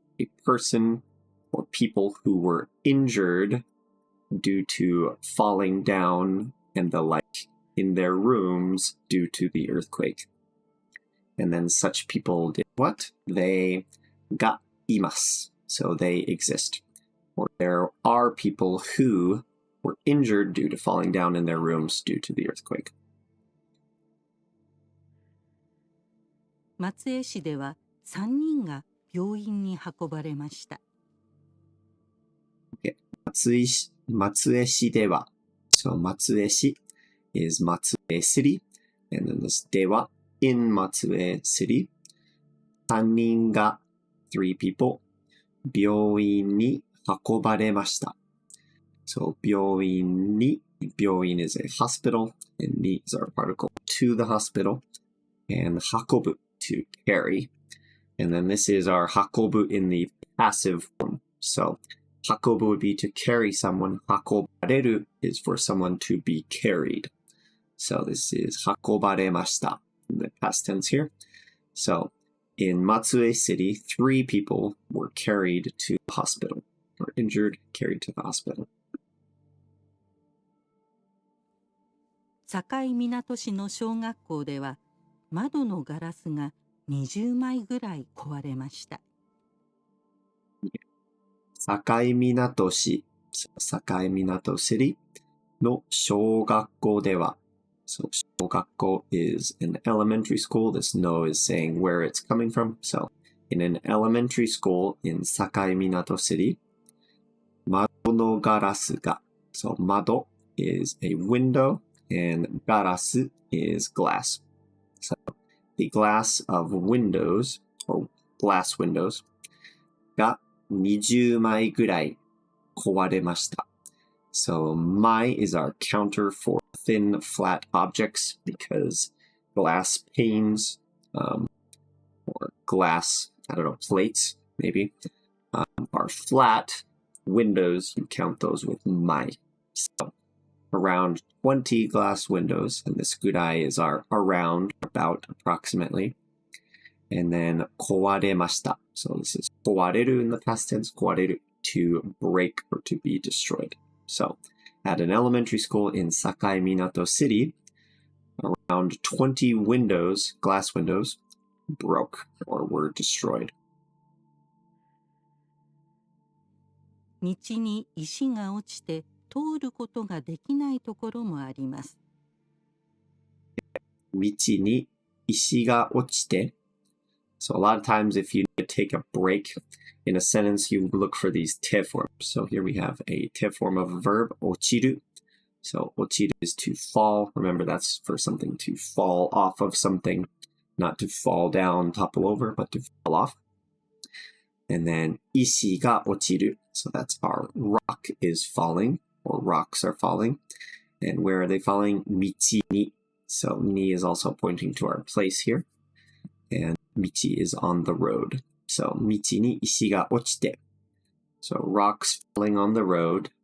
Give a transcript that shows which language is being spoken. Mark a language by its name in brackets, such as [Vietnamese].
[English] A person or people who were injured due to falling down and the like in their rooms due to the earthquake. And then such people did what? They がいます. So they exist. Or there are people who were injured due to falling down in their rooms due to the earthquake. [Japanese] 松江市では3人が病院に運ばれました。 [English] Okay. 松江市では So 松江市 is 松江 city. And then this では in 松江 city. [Japanese] 3人が [English] 3 people [Japanese] 病院に運ばれました。 [English] So 病院 is a hospital, and に is our particle to the hospital, and 運ぶ to carry. And then this is our 運ぶ in the passive form. So 運ぶ would be to carry someone. 運ばれる is for someone to be carried. So this is 運ばれました in the past tense here. So in Matsue City, 3 people were carried to the hospital, or injured, carried to the hospital. [Japanese] 境港市の小学校では窓のガラスが20枚ぐらい壊れました。 [English] 境港市、境港 City [Japanese] の小学校では、 [English] So 小学校 is an elementary school. This no is saying where it's coming from. So in an elementary school in 境港 City, 窓のガラスが、So 窓 is a window and ガラス is glass. So the glass of windows, or glass windows, [Japanese] が20枚ぐらい壊れました。 [English] So 枚 is our counter for thin, flat objects, because glass panes, or glass, plates, maybe, are flat. Windows, you count those with 枚. So around 20 glass windows, and this ぐらい is our around, about, approximately. And then 壊れました. So this is 壊れる in the past tense, 壊れる to break or to be destroyed. So at an elementary school in 境港 City, around 20 windows, glass windows, broke or were destroyed. [Japanese] 道に石が落ちて通ることができないところもあります。道に石が落ちて [English] So a lot of times if you need to take a break in a sentence, you look for these te forms. So here we have a te form of a verb, 落ちる. So 落ちる is to fall. Remember, that's for something to fall off of something, not to fall down, topple over, but to fall off. And then 石が落ちる. So that's our rock is falling, or rocks are falling. And where are they falling? [Japanese] 道に. [English] So に is also pointing to our place here. And 道 is on the road. So [Japanese] 道に石が落ちて. [English] So rocks falling on the road.